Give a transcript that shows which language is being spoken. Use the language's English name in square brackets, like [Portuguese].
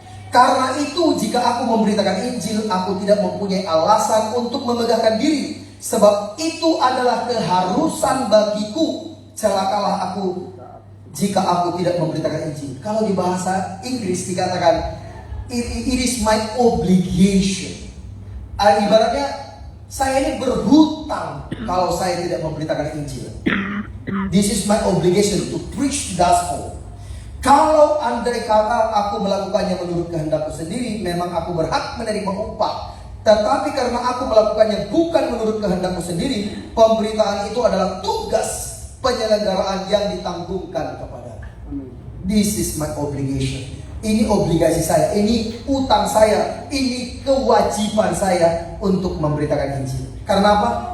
[Indonesian] Karena itu jika aku memberitakan Injil, aku tidak mempunyai alasan untuk memegahkan diri, sebab itu adalah keharusan bagiku. Celakalah aku jika aku tidak memberitakan Injil. Kalau di bahasa Inggris dikatakan [English] it is my obligation. [Indonesian] Ibaratnya saya ini berhutang kalau saya tidak memberitakan Injil. [English] This is my obligation to preach the gospel. [Indonesian] Kalau andai kata aku melakukannya menurut kehendakku sendiri, memang aku berhak menerima upah. Tetapi karena aku melakukannya bukan menurut kehendakku sendiri, pemberitaan itu adalah tugas penyelenggaraan yang ditanggungkan kepada. [English] This is my obligation. [Indonesian] Ini obligasi saya, ini utang saya, ini kewajiban saya untuk memberitakan Injil. Karena apa?